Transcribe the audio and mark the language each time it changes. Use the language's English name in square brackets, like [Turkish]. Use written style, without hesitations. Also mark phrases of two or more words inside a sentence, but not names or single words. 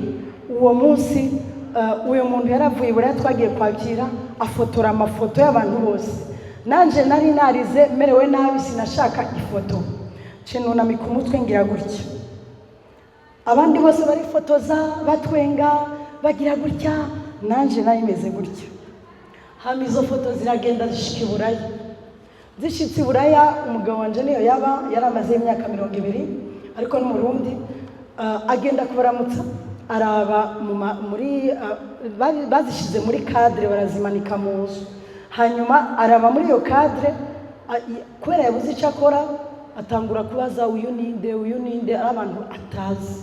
[Rundi] Uwo munsi uyu muntu yaravuye buriya twagiye kwakira, afotora amafoto y'abantu bose, nanjye nari narize merewe nabi, sinashaka ifoto, nunamika umutwe ngira gutya, abandi bose barifotoza batwenga bagira gutya, nanjye nari meze gutya. Hama izo foto ziragenda zishika i Buraya. Zishitse i Buraya, umugabo wanje niyo yaramaze imyaka 20, ariko n'umurundi, agenda kubaramutsa, araba muri bazishize muri cadre, barazimanika mu nzu. Hanyuma araba muri iyo cadre, kubera yabuze icyo akora, atangura kubaza uyu ninde abantu atazi.